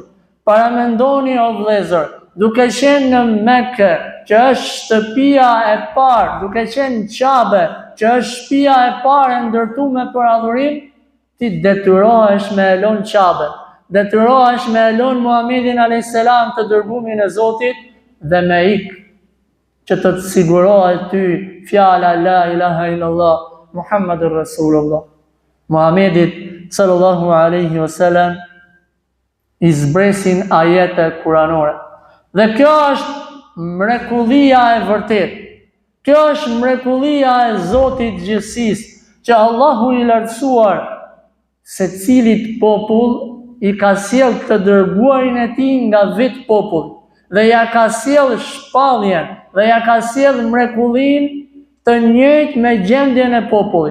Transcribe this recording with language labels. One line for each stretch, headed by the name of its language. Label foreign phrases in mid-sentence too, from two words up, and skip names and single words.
Albanian: Paramendoni o vëllezër, duke qenë në Mekë, që është shtëpia e parë, duke qenë Qabe, që është shtëpia e parë e ndërtuar për adhurim, ti detyrohesh me elon Qabe, detyrohesh me elon Muhamedit a.s. të dërgumin e Zotit dhe me ikë, që të të sigurohet ty fjala
Arabic: لا إله إلا الله محمد رسول الله.
Albanian: Muhamedit
Arabic: صلى الله عليه وسلم
Albanian: i zbresin ajete kuranore. Dhe kjo është mrekullia e vërtet. Kjo është mrekullia e Zotit gjithësisë, që Allahu i lartësuar secilit popull i ka sjell të dërguarin e tij nga vetë popull, dhe ja ka sjell shpalljen, dhe ja ka sjell mrekullin të njëjtë me gjendjen e popullit.